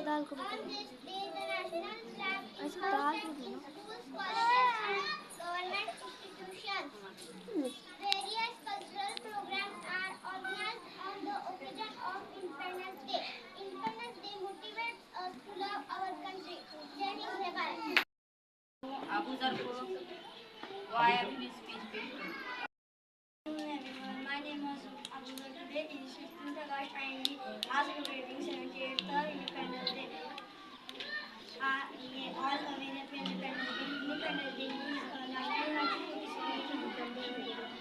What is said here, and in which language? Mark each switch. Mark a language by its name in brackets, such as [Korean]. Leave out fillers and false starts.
[English] On this day, the national flag is hoisted in schools, colleges, and government institutions. Various cultural programs are organized on the occasion of Independence Day. Independence Day motivates us to love our country. [Hindi] Jai Hind, Jai Bharat. Abu sir को वो आए अपनी speech पेश करें। [English] My name is Abu Zar. Today is 15th August and we are celebrating 78th Independence Day. All aware that Independence Day is national Independence Day.